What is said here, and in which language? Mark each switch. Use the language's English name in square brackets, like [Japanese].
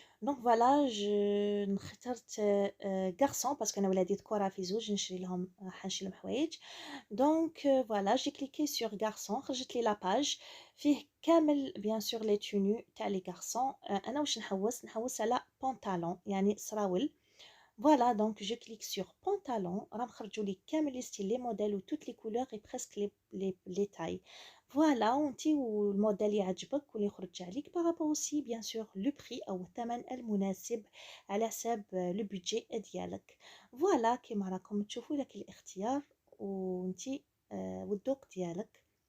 [Arabic] دونك فوالا اخترت غارسون باسكو انا ولادي ذكورة في زوج نشري لهم، حنشري لهم حوايج. دونك فوالا جي كليكي سور غارسون، خرجت لي لاباج فيه كامل بيان سور لي تونو تاع لي غارسون. انا واش نحوس على بونطالون يعني سراول. [French] Voilà, donc je clique sur pantalon. [Arabic] راهم خرجوا لي كامل لي ستيل لي موديل و [French] toutes les couleurs et presque les tailles. [Arabic] Voilà, وانتي والموديل يعجبك واللي يخرج عليك بارابور [French] aussi bien sûr le prix [Arabic] او الثمن المناسب على حساب لو بودجي ديالك. فوالا كيما راكم تشوفوا لك الاختيار وانتي والذوق ديالك.